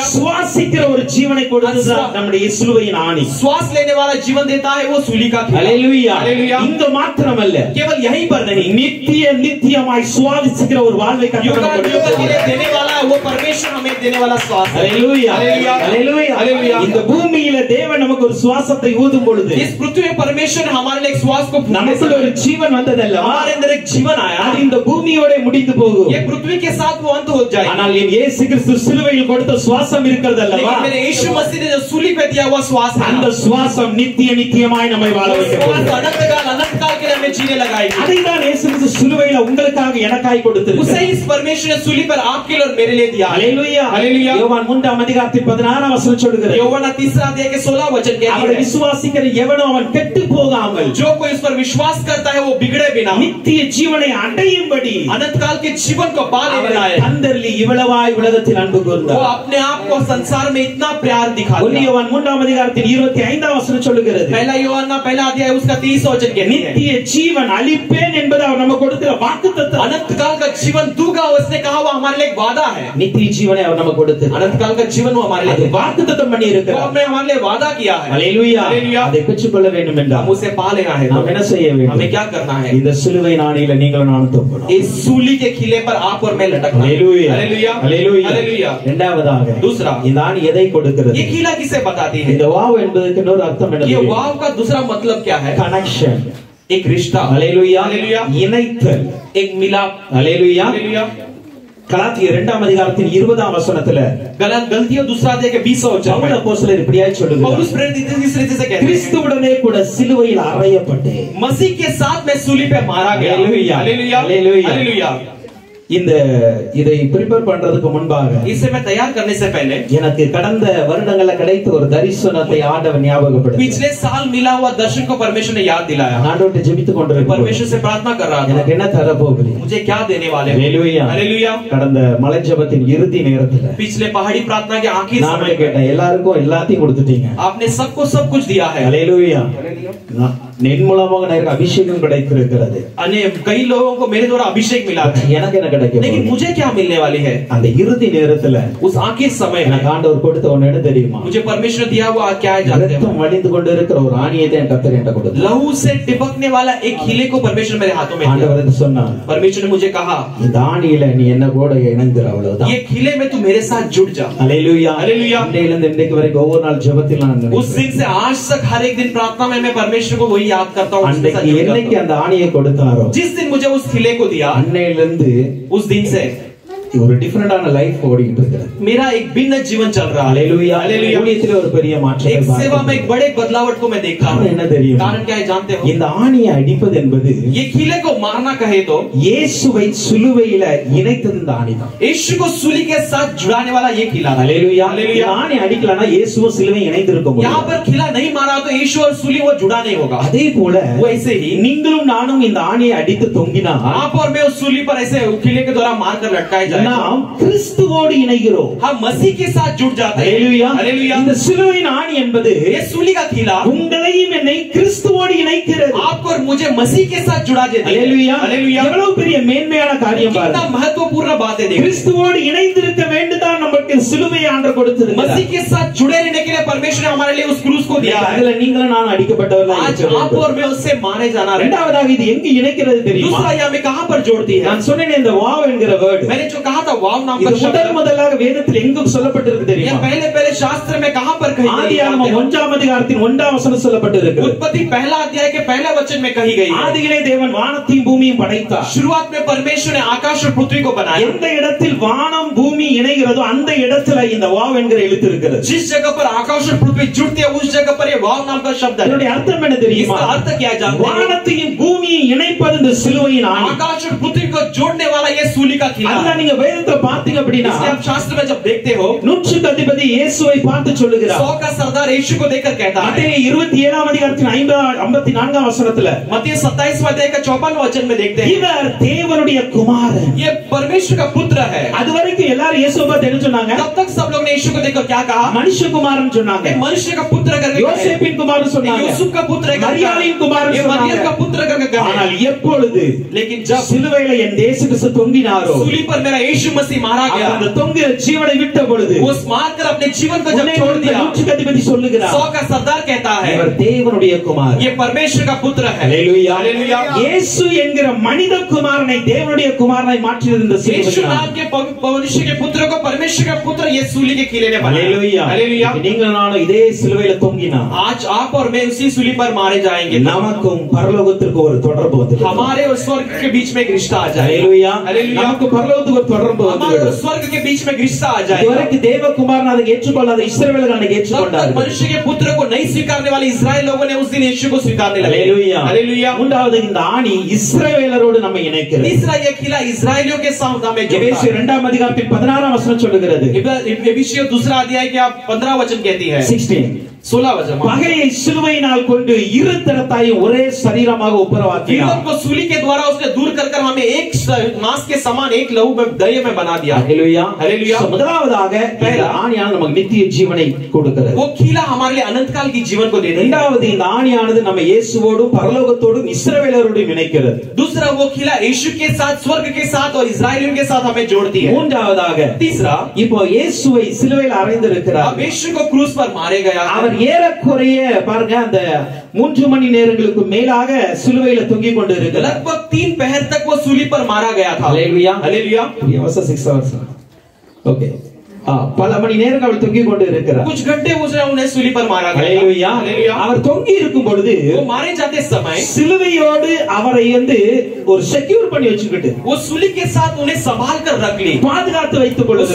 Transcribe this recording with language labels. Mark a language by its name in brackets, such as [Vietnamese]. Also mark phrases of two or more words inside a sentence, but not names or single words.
[Tamil] சுவாசிக்கிற ஒரு ஜீவனை கொடுத்ததுதான் நம்முடைய சிலுவையின் ஆணி. [Hindi] श्वास लेने वाला जीवन देता है वो सूली का खिला. [Tamil] ஹalleluya. [Hindi] हालेलुया. [Tamil] இந்த மாத்திரமல்ல, [Hindi] केवल यहीं पर नहीं, [Tamil] நித்தியமாய் சுவாசிக்கிற ஒரு வாழ்வை கர்த்தர் நமக்கு [Hindi] युग के लिए [Tamil] கொடுத்திருக்கிறார். [Hindi] देने वाला वो परमेश्वर हमें देने वाला श्वास है. [Tamil] ஹalleluya. [Hindi] हालेलुया. [Tamil] ஹalleluya. [Hindi] हालेलुया. [Tamil] இந்த பூமியில தேவன் நமக்கு ஒரு சுவாசத்தை ஊதும் பொழுது [Hindi] इस पृथ्वी में परमेश्वर ने हमारे लिए एक श्वास को [Tamil] நமக்குள்ள ஒரு ஜீவன் வந்ததல்ல, [Hindi] हमारे अंदर एक जीवन आया. [Tamil] அது இந்த பூமியோட முடிந்து போகும். [Hindi] ये पृथ्वी के साथ वो अंत हो जाएगा. [Tamil] ஆனால் என் இயேசு கிறிஸ்து சிலுவையில் கொடுத்த சுவாசம் இருக்கிறது அல்லவா? [Hindi] लेकिन मेरे यीशु मसीह ने जो सूली पे दिया हुआ श्वास है, [Tamil] அந்த சுவாசம் நித்தியமாய் நம்மை வாழ வைக்க [Hindi] श्वास [Tamil] போகிறது. [Hindi] अनंत काल के लिए हमें जीने लगाएगी. [Tamil] அதைதான் இயேசு கிறிஸ்து சிலுவையில் உங்களுக்காக எனக்காய் [Hindi] उसे [Tamil] கொடுத்திருக்கிறார். [Hindi] इस परमेश्वर ने सूली पर आपके लिए और मेरे लिए दिया. [Tamil] ஹalleluya. [Hindi] हालेलुया. [Tamil] யோவான் 3ஆம் அதிகாரத்தில் 16ஆம் வசனம் சொல்கிறது, [Hindi] யோவான் 3 अध्याय के 16 वचन [Tamil] அவரை [Hindi] कहती है, [Tamil] விசுவாசிக்கிற எவனோ அவன் கெட்டு போகாமல் [Hindi] जो कोई उस पर विश्वास करता है वो बिगड़े बिना [Tamil] நித்திய ஜீவனை அடையும்படி [Hindi] अनंत काल के जीवन को पा लेना है. [Tamil] தந்தர்லி இவ்வளவாய் உலகத்தில் அன்பு [Hindi] वो [Tamil] கூர்ந்தார். [Hindi] अपने आप को संसार में इतना प्यार दिखाता है. [Tamil] யோவான் 3ஆம் அதிகாரத்தில் 25ஆம் வசனம் சொல்கிறது, [Hindi] पहला யோவான் पहला अध्याय उसका 30 वचन कहती है, [Tamil] நித்திய ஜீவன் அளிப்பேன் என்பது அவர் நமக்கு கொடுக்கிற வாக்குத்தத்தம். [Hindi] अनंत काल का जीवन दूंगा, उसने कहा वो हमारे लिए एक वादा है. [Tamil] நித்திய ஜீவனை அவர் நமக்கு கொடுத்தார். [Hindi] अनंत काल का जीवन वो हमारे [Tamil] அது [Hindi] लिए [Tamil] வாக்குத்தத்தம் பண்ணி [Hindi] वो [Tamil] இருக்கிறார். [Hindi] हमने हमारे लिए वादा किया है. [Tamil] ஹalleluya. [Hindi] हालेलुया. [Tamil] அதை பெற்றுக்கொள்ள வேண்டும் என்றால் [Hindi] हम उसे पा लेना है. [Tamil] நாம் என்ன செய்ய வேண்டும்? [Hindi] हमें क्या करना है? [Tamil] இந்த சிலுவை நாணியில நீங்களும் நானும் தொங்கணும். [Hindi] इस सूली के खिले पर आप और मैं लटकना. [Tamil] ஹalleluya. [Hindi] हालेलुया. [Tamil] ஹalleluya. [Hindi] हालेलुया. [Tamil] இரண்டாவதாக [Hindi] दूसरा, [Tamil] இந்த ஆணி எதை கொடுக்கிறது? [Hindi] ये खिला किसे बताती है? [Tamil] இந்த வாவ் என்பதற்கு இன்னொரு அர்த்தம் என்ன? [Hindi] ये वाव का दूसरा मतलब क्या है? [Tamil] கனெக்ஷன். [Hindi] एक रिश्ता. [Tamil] ஹalleluya. [Hindi] हालेलुया. [Tamil] இணைத்தல். [Hindi] एक मिलाप. [Tamil] ஹalleluya. [Hindi] हालेलुया. [Tamil] கலாத்தியர் 2ஆம் அதிகாரத்தின் 20ஆம் வசனத்துல [Hindi] गलतियों दूसरा अध्याय के 20 वचन [Tamil] பவுல் [Hindi] में [Tamil] அப்போஸ்தலர் இப்படியாய் சொல்லுகிறார், [Hindi] पौलुस प्रेरित इस रीति से कहते हैं, [Tamil] கிறிஸ்துவுடனே கூட சிலுவையில் அறையப்பட்டேன். [Hindi] मसीह के साथ मैं सूली पे मारा गया. हालेलुया. हालेलुया. हालेलुया. हालेलुया. [Tamil] இதை ப்ரிப்பேர் பண்றதுக்கு முன்பாக [Hindi] इसे मैं तैयार करने से पहले [Tamil] எனக்கு கடந்த வருடங்கள்ல கிடைத்த ஒரு தரிசனத்தை ஆண்டவர் ஞாபகப்படுத்தி [Hindi] पिछले साल मिला हुआ दर्शन को परमेश्वर ने याद दिलाया. [Tamil] ஆண்டவர்ட்ட ஜெபித்துக் கொண்டிருக்கிறேன். [Hindi] परमेश्वर से प्रार्थना कर रहा था, [Tamil] எனக்கு என்ன தர போகிறீர்? [Hindi] मुझे क्या देने वाले? [Tamil] ஹalleluya. [Hindi] हालेलुया. [Tamil] கடந்த மலை ஜெபத்தின் இறுதி நேரத்துல [Hindi] पिछले पहाड़ी प्रार्थना के आखिरी [Tamil] நான் [Hindi] समय [Tamil] கேட்டேன், எல்லாருக்கும் எல்லாத்தையும் கொடுத்துட்டீங்க. [Hindi] आपने सबको सब कुछ दिया है. [Tamil] ஹalleluya. என் மூலமாக எனக்கு அபிஷேகம் கிடைத்திருக்கிறது. [Hindi] कई लोगों को मेरे द्वारा अभिषेक मिला है, [Tamil] எனக்கு என்ன கிடைக்கும்? [Hindi] लेकिन मुझे क्या मिलने वाली है? [Tamil] அந்த இறுதி நேரத்துல [Hindi] उस आखिरी समय में [Tamil] எனக்கு ஆண்டவர் கொடுத்த ஒன்னு என்ன தெரியுமா? [Hindi] मुझे परमेश्वर दिया हुआ क्या है जानते हैं? [Tamil] ரத்தம் வழிந்து கொண்டு இருக்கிற ஒரு ஆணியை தான் கர்த்தர் எனக்கு கொடுத்தார். [Hindi] लहू से टिपकने वाला एक खिले को परमेश्वर मेरे हाथों में दिया. [Tamil] ஆண்டவர் என்ன சொன்னார்? [Hindi] परमेश्वर ने मुझे कहा, [Tamil] இந்த ஆணியில நீ என்ன கூட இணைந்துற, அவ்வளவுதான். [Hindi] ये खिले में तू मेरे साथ जुड़ जा. [Tamil] ஹalleluya. [Hindi] हालेलुया. [Tamil] இன்றையில இருந்து இன்றைக்கு வரைக்கும் ஒவ்வொரு நாள் ஜெபத்தில் நான் [Hindi] उस दिन से आज तक हर एक दिन प्रार्थना में मैं परमेश्वर को वही याद करता हूँ. [Tamil] என்னைக்கு அந்த ஆணியை கொடுத்தாரோ, [Hindi] जिस दिन मुझे उस खिले को दिया, [Tamil] அன்னையிலிருந்து [Hindi] उस दिन से [Tamil] ஒரு [English] different life [Tamil] ஓடிட்டு இருக்கு. [Hindi] मेरा एक भिन्न जीवन चल रहा है. हालेलुया. [Tamil] ஊழியத்திலே ஒரு பெரிய மாற்றம். [Hindi] एक सेवा में एक बड़े बदलाव को मैं देखा हूं. [Tamil] என்ன தெரியும்? [Hindi] कारण क्या है जानते हो? [Tamil] இந்த ஆணியை அடிப்பது என்பது [Hindi] ये कीले को मारना कहे तो [Tamil] இயேசுவை சிலுவையில இணைத்தது இந்த ஆணிதான். [Hindi] यीशु को सूली के साथ जुड़ाने वाला ये कीला. हालेलुया. [Tamil] ஆணி அடிக்கலனா இயேசுவும் சிலுவை இணைந்திருக்க முடியாது. [Hindi] यहां पर कीला नहीं मारा तो यीशु और सूली वो जुड़ा नहीं होगा. [Tamil] அதே போல [Hindi] वैसे ही [Tamil] நீங்களும் நானும் இந்த ஆணியை அடித்து தொங்கினா [Hindi] आप और मैं उस सूली पर ऐसे कीले के द्वारा मारकर लटकाए जाए [Tamil] நாம் கிறிஸ்துவோடு இணைகிறோம். [Hindi] हम मसीह के साथ जुड़ जाते हैं. हालेलुया. हालेलुया. [Tamil] இந்த சிலுவையின் ஆணி என்பது [Hindi] ये सूली का कीला [Tamil] உங்களையும் என்னை கிறிஸ்துவோடு இணைக்கிறது. [Hindi] आपको और मुझे मसीह के साथ जुड़ा देता है. हालेलुया. हालेलुया. [Tamil] எவ்வளவு பெரிய மேன்மையான காரியம் பாருங்க. [Hindi] कितना महत्वपूर्ण बात है. देखो [Tamil] கிறிஸ்துவோடு இணைந்திருக்க வேண்டுதான் நமக்கு சிலுவையை ஆண்டவர் கொடுத்திருக்கிறார். [Hindi] मसीह के साथ जुड़े रहने के लिए परमेश्वर ने हमारे लिए उस क्रूस को दिया है. [Tamil] அதுல நீங்களும் நான் அடிக்கப்பட்டவர்களாக [Hindi] आज आप और मैं उससे मारे जाना है. [Tamil] இரண்டாவதாக இது எங்க இணைக்கிறது தெரியுமா? [Hindi] दूसरा ये हमें कहां पर जोड़ती है? [Tamil] நான் சொன்னேனே இந்த வாவ் என்கிற வேர்ட். [Hindi] मैंने जो कहा था वाव नाम का [Tamil] இது முதலாக வேதத்தில் எங்க சொல்லப்பட்டிருக்கு [Hindi] ये [Tamil] தெரியுமா? [Hindi] पहले शास्त्र में कहां पर कही गई? [Tamil] ஆதியாகமம் 1ஆம் அதிகாரத்தின் 1ஆம் வசனம் சொல்லப்பட்டிருக்கு. [Hindi] उत्पत्ति पहला अध्याय के पहले वचन में कही गई है. [Tamil] ஆதியிலே தேவன் வானத்தையும் பூமியையும் படைத்தார். [Hindi] शुरुआत में परमेश्वर ने आकाश और पृथ्वी को बनाया. [Tamil] எந்த இடத்தில் வானம் பூமி இணைகிறதோ அந்த இடத்துல இந்த வாவ் என்கிற எழுத்து இருக்கிறது. [Hindi] जिस जगह पर आकाश और पृथ्वी जुड़ती है उस जगह पर ये वाव नाम का शब्द है. [Tamil] இதனுடைய அர்த்தம் என்ன தெரியுமா? [Hindi] इसका अर्थ क्या है जानते हो? [Tamil] வானத்தையும் பூமியை இணைப்பது இந்த சிலுவையின் ஆணி. [Hindi] आकाश और पृथ्वी को जोड़ने वाला ये सूली का कीला. [Tamil] அதுதான் நீங்க வேதத்தை பார்த்தீங்க அப்படினா [Hindi] इसलिए आप शास्त्र में जब देखते हो [Tamil] நூற்றுக்கு அதிபதி இயேசுவை பார்த்து சொல்லுகிறார். [Hindi] 100 का सरदार यीशु को देखकर कहता है. [Tamil] மத்தேயு 27ஆம் அதிகாரத்தின் 54ஆம் வசனத்துல [Hindi] मत्ती 27वां अध्याय का 54वां वचन में देखते हैं [Tamil] இவர் தேவனுடைய குமாரன். [Hindi] ये परमेश्वर का पुत्र है. [Tamil] அதுவரைக்கும் எல்லாரும் இயேசுவை பார்த்து என்ன சொன்னாங்க? [Hindi] तब तक सब लोग ने यीशु को देखकर क्या कहा? [Tamil] மனுஷகுமாரன் சொன்னாங்க. [Hindi] मनुष्य का पुत्र करके [Tamil] யோசேப்பின் குமாரன் சொன்னாங்க. [Hindi] यूसुफ का पुत्र है. [Tamil] மரியாளின் குமாரன் [Hindi] ये [Tamil] சொன்னாங்க. [Hindi] मरियम का पुत्र करके कहा. [Tamil] ஆனால் எப்பொழுது [Hindi] लेकिन जब [Tamil] சிலுவையில என் தேச கிறிஸ்து தொங்கினாரோ [Hindi] सूली पर मेरा यीशु मसीह मारा गया [Tamil] அந்த தொங்கிற ஜீவனை விட்ட பொழுது [Hindi] वो मारकर अपने जीवन को जब छोड़ दिया [Tamil] நூற்றுக்கு அதிபதி சொல்லுகிறார் [Hindi] 100 का सरदार कहता है [Tamil] இவர் தேவனுடைய குமாரன். [Hindi] ये परमेश्वर का पुत्र है. हालेलुया. हालेलुया. [Tamil] இயேசு என்கிற மனித குமாரனை தேவனுடைய குமாரனாய் மாற்றியது இந்த [Hindi] यीशु [Tamil] சிலுவை. [Hindi] नाम के मनुष्य के पुत्र को परमेश्वर का पुत्र ये सूली के कीले ने बनाया. हालेलुया. हालेलुया. [Tamil] நீங்கள் நானும் இதே சிலுவையில தொங்கினா [Hindi] आज आप और मैं उसी सूली पर मारे जाएंगे. [Tamil] நமக்கும் பரலோகத்திற்கு ஒரு தொடர்பு வந்தது. [Hindi] हमारे और स्वर्ग के बीच में एक रिश्ता आ जाएगा. हालेलुया. हालेलुया. [Tamil] நமக்கு பரலோகத்துக்கு ஒரு தொடர்பு [Hindi] हमारे और [Tamil] வந்தது. [Hindi] स्वर्ग के बीच में एक रिश्ता आ जाएगा. [Tamil] இதுவரைக்கும் தேவகுமாரன் அதை ஏற்றுக்கொள்ளாத இஸ்ரவேலர்கள் அதை [Hindi] तब तक [Tamil] ஏற்றுக்கொண்டார்கள். [Hindi] मनुष्य के पुत्र को नहीं स्वीकारने वाले इस्राएल लोगों ने उस दिन यीशु को स्वीकारने लगे. हालेलुया. हालेलुया. [Tamil] மூன்றாவது இந்த ஆணி இஸ்ரவேலரோடு நம்மை இணைக்கிறது. [Hindi] तीसरा ये किला इस्राएलियों के साथ हमें जोड़ता [Tamil] எபேசியர் [Hindi] है. [Tamil] 2ஆம் அதிகாரத்தின் 16ஆம் வசனம் சொல்லுகிறது. [Hindi] एफिसियों दूसरा अध्याय के 15 वचन कहती है 16 वचन [Tamil] பகையை சிலுவையினால் கொண்டு இரு தரத்தாயும் ஒரே சரீரமாக ஒப்புரவாக்கினார். [Hindi] विरोध को सूली के द्वारा उसने दूर कर हमें एक मांस के समान एक लहू में दही में बना दिया. हालेलुया. हालेलुया. [Tamil] முதலாவதாக இந்த ஆணியானது நமக்கு நித்திய ஜீவனை கொடுக்கிறது. [Hindi] वो कीला हमारे लिए अनंत काल की जीवन को देती है. [Tamil] இரண்டாவது இந்த ஆணியானது நம்ம இயேசுவோடும் பரலோகத்தோடும் இஸ்ரவேலரோடும் இணைக்கிறது. [Hindi] दूसरा वो कीला यीशु के साथ स्वर्ग के साथ और इस्राएलियों के साथ हमें जोड़ती है. [Tamil] மூன்றாவதாக [Hindi] तीसरा [Tamil] இப்போ இயேசுவை சிலுவையில் அறைந்திருக்கிறார். [Hindi] अब यीशु को क्रूस पर मारे गया. [Tamil] அவர் ஏறக்குறைய பாருங்க அந்த 3 மணி நேரங்களுக்கு மேலாக சிலுவையில தொங்கிக் கொண்டு இருக்கிறார். [Hindi] लगभग 3 पहर तक वो सूली पर मारा गया था. हालेलुया. हालेलुया. ये वर्ष 6 hours. ओके. [Tamil] பல மணி நேரங்கள் அவர் தொங்கிக் கொண்டு இருக்கிறார். [Hindi] कुछ घंटे उसने उन्हें सूली पर मारा गया. हालेलुया. हालेलुया. [Tamil] அவர் தொங்கி இருக்கும் பொழுது [Hindi] वो मारे जाते समय [Tamil] சிலுவையோடு அவரை ஒரு செக்யூர் பண்ணி வச்சுக்கிட்டு [Hindi] वो सूली के साथ उन्हें संभाल कर रख ली. [Tamil] பாதுகாத்து வைத்துக் கொள்ளுது.